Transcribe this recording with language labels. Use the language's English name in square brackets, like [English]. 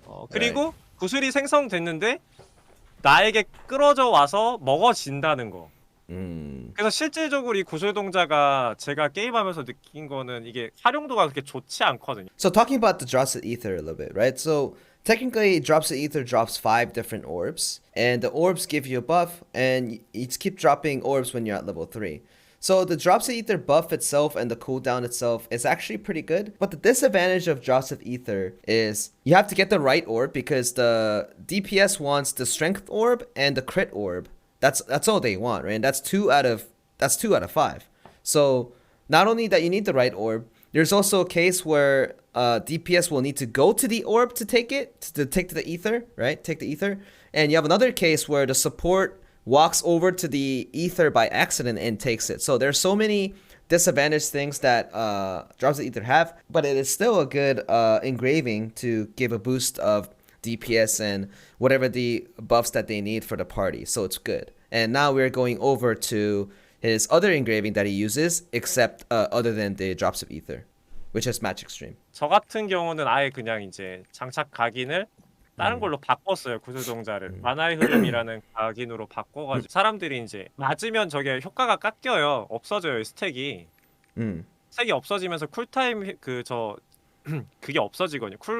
[Korean] 그리고 구슬이 생성됐는데 나에게 끌어져 와서 먹어진다는 거. 그래서 실질적으로 이 구슬 동자가 제가 게임하면서 느낀 거는 이게 활용도가 그렇게 좋지 않거든요. [English] So talking about the drops of ether a little bit, right? So technically, drops of ether drops 5 different orbs, and the orbs give you a buff, and you keep dropping orbs when you're at level 3. So the drops of ether buff itself and the cooldown itself is actually pretty good. But the disadvantage of drops of ether is you have to get the right orb because the DPS wants the strength orb and the crit orb. That's all they want, right? And that's 2 out of 5. So not only that you need the right orb, there's also a case where DPS will need to go to the orb to take it, to take the ether, right? Take the ether. And you have another case where the support walks over to the ether by accident and takes it. So there's so many disadvantaged things that drops of ether have, but it is still a good engraving to give a boost of DPS and whatever the buffs that they need for the party. So it's good. And now we're going over to his other engraving that he uses, except other than the drops of ether, which is Magick Stream. [Korean] 저 같은 경우는 아예 그냥 이제 장착 각인을 다른 걸로 바꿨어요. 구슬 동자를 만화의 흐름이라는 각인으로 바꿔가지고 사람들이 이제 맞으면 저게 효과가 깎여요. 없어져요 스택이. 스택이 없어지면서 쿨타임 그게 없어지거든요.